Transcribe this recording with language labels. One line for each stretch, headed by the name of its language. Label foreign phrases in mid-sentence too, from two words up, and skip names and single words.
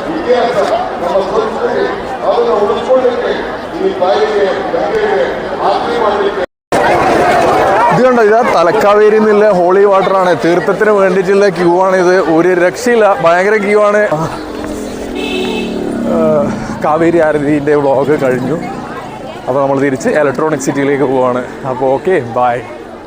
Kannada: ಇತಿಹಾಸ, ನಮ್ಮ ಸಂಸ್ಕೃತಿ ಅದನ್ನು ಉಳಿಸ್ಕೊಳ್ಳಿಕ್ಕೆ ಈ ತಾಯಿಗೆ ಗಂಗೆಗೆ ಆರತಿ ಮಾಡಲಿಕ್ಕೆ.
Malayalam: ഇത് കണ്ടോ, ഇതാ തലക്കാവേരിയിൽ നിന്നുള്ള ഹോളി വാട്ടറാണ്. തീർത്ഥത്തിന് വേണ്ടിയിട്ടുള്ള ക്യൂ ആണിത്. ഒരു രക്ഷയില്ല, ഭയങ്കര ക്യൂ ആണ്. കാവേരി ആരതിൻ്റെ വ്ളോഗ് കഴിഞ്ഞു. അപ്പോൾ നമ്മൾ തിരിച്ച് ഇലക്ട്രോണിക് സിറ്റിയിലേക്ക് പോവാണ്. അപ്പോൾ
English: okay, bye.